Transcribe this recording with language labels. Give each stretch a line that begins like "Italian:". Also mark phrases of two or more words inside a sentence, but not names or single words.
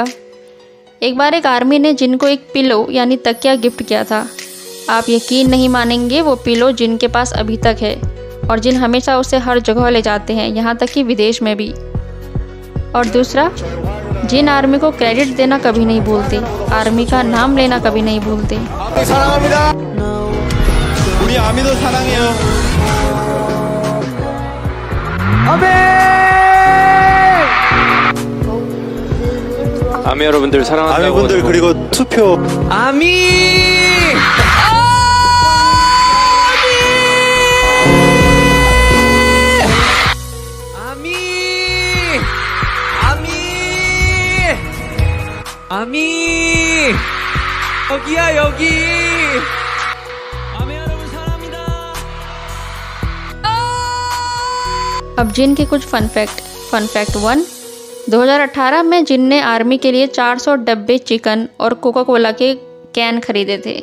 Hindi: एक बार एक आर्मी ने जिन को एक पिलो यानी तकिया गिफ्ट किया था। आप यकीन नहीं मानेंगे, वो पिलो जिन के पास अभी तक है और जिन हमेशा उसे हर जगह ले जाते हैं, यहाँ तक कि विदेश में भी। और दूसरा, जिन आर्मी को क्रेडिट देना कभी नहीं भूलते, आर्मी का नाम लेना कभी नहीं भूलते।
Korean: 아미 여러분들 사랑한다고. 아미분들 그리고 투표. 아미! 아미! 아미! 아미! 여기야 여기. 아미 여러분 사랑합니다.
Hindi: अब जिन के कुछ
English: fun fact
Hindi: 1, 2018 में जिन ने आर्मी के लिए 400 डब्बे चिकन और कोका कोला के कैन खरीदे थे।